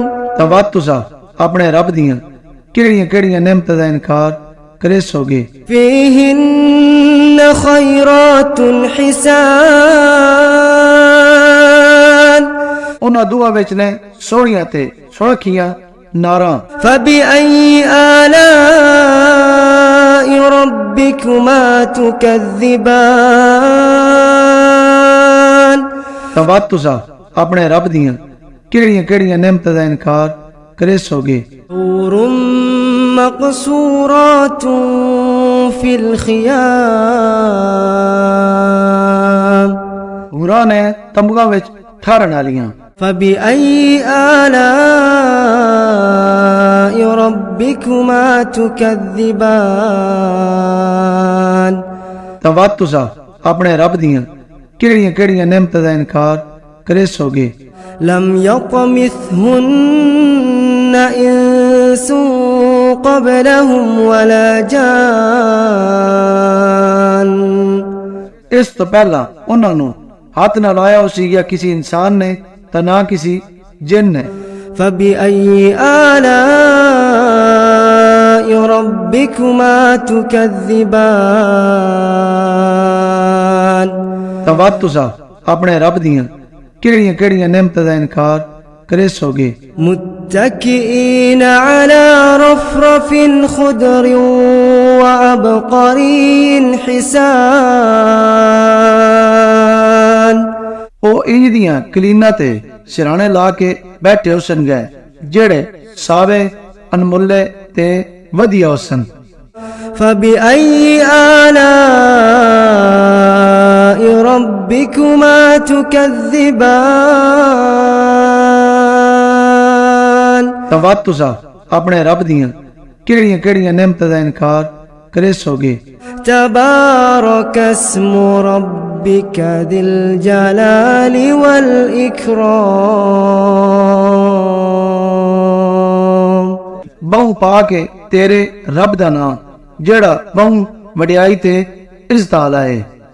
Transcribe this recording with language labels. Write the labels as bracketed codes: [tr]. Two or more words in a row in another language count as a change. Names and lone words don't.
[pa] ਤਾਂ ਵੱਧ ਤੁਸੀਂ ਆਪਣੇ ਰੱਬ ਦੀਆਂ ਕਿਹੜੀਆਂ ਕਿਹੜੀਆਂ ਨਿਮਤਾਂ ਦਾ ਇਨਕਾਰ ਕਰੇ ਸੋਗੇ। [ar] فيهن خيرات حسان [pa] ਉਹਨਾਂ ਦੋਹਾਂ ਵਿੱਚ ਨੇ ਸੋਹਣੀਆਂ ਤੇ ਸੁਰੱਖੀਆਂ ਨਾਰਾਂ। [ar] فبأي آلاء ربكما تكذبان [pa] ਤਾਂ ਵੱਧ ਤੁਸੀਂ ਆਪਣੇ ਰੱਬ ਦੀਆਂ ਕਿਹੜੀਆਂ ਕਿਹੜੀਆਂ ਨਿਮਤਾਂ ਦਾ ਇਨਕਾਰ ਕਰੇ ਸੋਗੇ। [ar] حور مقصورات في الخيام [pa] ਹੂਰਾਂ ਨੇ ਤੰਬੂਆਂ ਵਿੱਚ ਠਹਿਰਨ ਵਾਲੀਆਂ। [ar] فبأي آلاء ربكما تكذبان [pa] ਤਾਂ ਵੱਧ ਤੁਸੀਂ ਆਪਣੇ ਰੱਬ ਦੀਆਂ ਕਿਹੜੀਆਂ ਕਿਹੜੀਆਂ ਨਿਮਤਾਂ ਦਾ ਇਨਕਾਰ ਕਰੇ ਸੋਗੇ। [ar] لم يطمثهن إنس قبلهم ولا جان [pa] ਇਸ ਤੋਂ ਪਹਿਲਾਂ ਉਹਨਾਂ ਨੂੰ ਹੱਥ ਨਾ ਲਾਇਆ ਹੋ ਸੀਗਾ ਕਿਸੇ ਇਨਸਾਨ ਨੇ ਤਾਂ ਨਾ ਕਿਸੇ ਜਿੰਨ ਨੇ। [ar] فبأي آلاء ربكما تكذبان [pa] ਤਾਂ ਵੱਧ ਤੁਸੀਂ ਆਪਣੇ ਰੱਬ ਦੀਆਂ ਕਿਹੜੀਆਂ ਕਿਹੜੀਆਂ ਨਿਮਤਾਂ ਦਾ ਇਨਕਾਰ ਕਰੇ ਸੋਗੇ। [ar] متكئين على رفرف خضر وعبقري حسان [pa] ਉਹ ਇੰਜ ਦੀਆਂ ਕਲੀਨਾਂ ਤੇ ਸਿਰਾਣੇ ਲਾ ਕੇ ਬੈਠੇ ਹੁਸਨ ਗਏ ਜਿਹੜੇ ਸਾਵੇ ਅਨਮੁੱਲੇ ਤੇ ਵਧੀਆ ਹੁਸਨ। [ar] فبأي آلاء ربكما تكذبان [pa] ਤਵਾਤ ਤੁਸਾਂ ਅਪਣੇ ਰੱਬ ਦੀਆਂ ਕਿਹੜੀਆਂ ਕਿਹੜੀਆਂ ਨਿਅਮਤਾਂ ਦਾ ਇਨਕਾਰ ਕਰੇ ਸੋਗੇ। [ar] تبارك اسم ربك ذي الجلال والإكرام [pa] ਬਹੁ ਪਾ ਕੇ ਤੇਰੇ ਰੱਬ ਦਾ ਨਾਮ ਜਿਹੜਾ ਬਹੁ ਵਡਿਆਈ ਤੇ ਇੱਜ਼ਤ ਆਲਾ ਹੈ।